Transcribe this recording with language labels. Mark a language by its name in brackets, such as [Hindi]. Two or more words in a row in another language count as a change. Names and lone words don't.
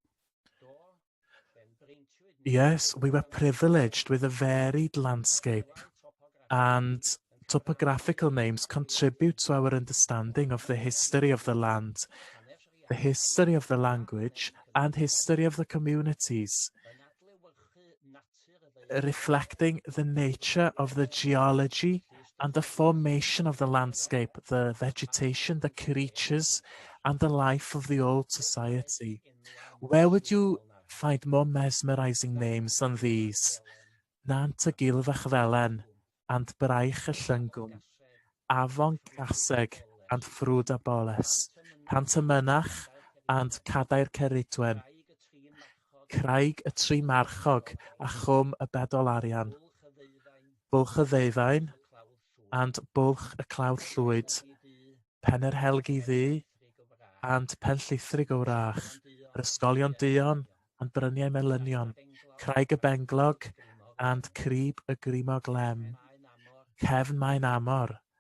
[English] Yes, we were privileged with a varied landscape, and topographical names contribute to our understanding of the history of the land, the history of the language, and history of the communities, reflecting the nature of the geology and the formation of the landscape, the vegetation, the creatures, and the life of the old society. Where would you find more mesmerizing names than these? Nant y Gilfach Felen and Braich y Llyngwm, Afon Caseg and Ffrwd a Boles, Pant y Mynach and Cadair Ceridwen, Craig y Tri Marchog a Chwm y Bedol Arian, Bwlch y Ddeufaen and Bwlch y Clawdd Llwyd, Pen yr Helgi Ddu and Pen Llithrig o Wrach, yr Ysgolion Duon and Bryniau Melynion, Craig y Benglog and Crib y Grimog Lem, Cefn Maen Amor